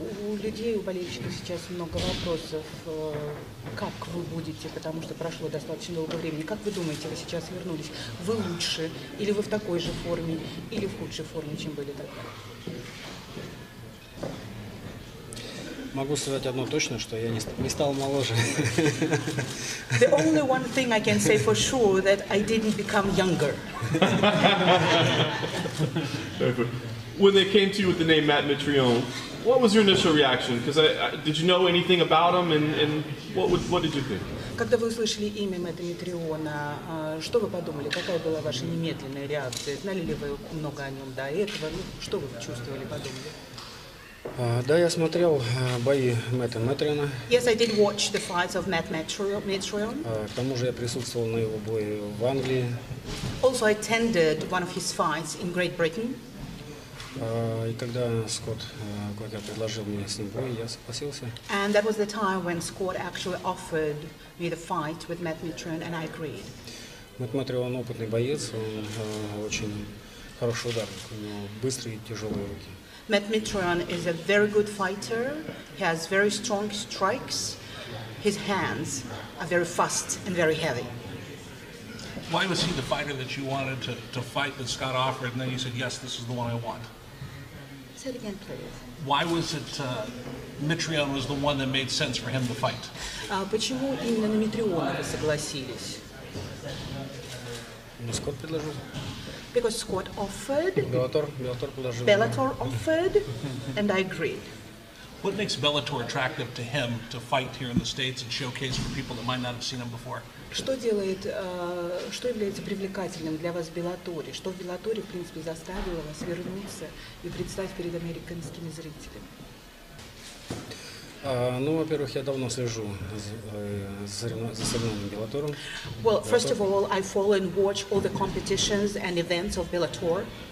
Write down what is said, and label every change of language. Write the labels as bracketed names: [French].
[Russian] У людей, у болельщиков сейчас много вопросов, как вы будете, потому что прошло достаточно долго времени. Как вы думаете, вы сейчас вернулись? Вы лучше, или вы в такой же форме, или в худшей форме, чем были тогда? Могу сказать одно точно, что я не стал моложе. [English] The only one thing I can say for sure that I didn't become younger. When they came to you with the name Matt Mitrione, what was your initial reaction? Because did you know anything about him, and what did you think? [Russian] Когда вы услышали имя Мэтта Митриона, что вы подумали? Какая была ваша немедленная реакция? Знали ли вы много о нем до этого? Что вы чувствовали, подумали? Да, я смотрел бои Мэтта Митриона. [English] Yes, I did watch the fights of Matt Mitrione. [Russian] К тому же я присутствовал на его бое в Англии. [English] Also, I attended one of his fights in Great Britain. [Russian] И когда Скотт предложил мне с ним бой, я согласился. [English] And that was the time when Scott actually offered me the fight with Matt Mitrione, and I agreed. [Russian] Мэтт Митрион опытный боец, он очень хороший ударник, у него быстрые и тяжелые руки. [English] Matt Mitrione is a very good fighter. He has very strong strikes. His hands are very fast and very heavy. Why was he the fighter that you wanted to fight that Scott offered, and then you said, yes, this is the one I want? Say it again, please. Why was it Mitrione was the one that made sense for him to fight? [Russian] Почему именно на Митриона вы согласились? Скотт предложил. [English] Because Scott offered, [Russian] Bellator предложил. [English] Bellator offered, and I agreed. What makes Bellator attractive to him to fight here in the States and showcase for people that might not have seen him before? [Russian] Что является привлекательным для вас в Беллаторе? Что в Беллаторе, в принципе, заставило вас вернуться и предстать перед американскими зрителями? Во-первых, я давно слежу за соревнованием Беллатором. [English] Well, first of all, I follow and watch all the competitions and events of Bellator.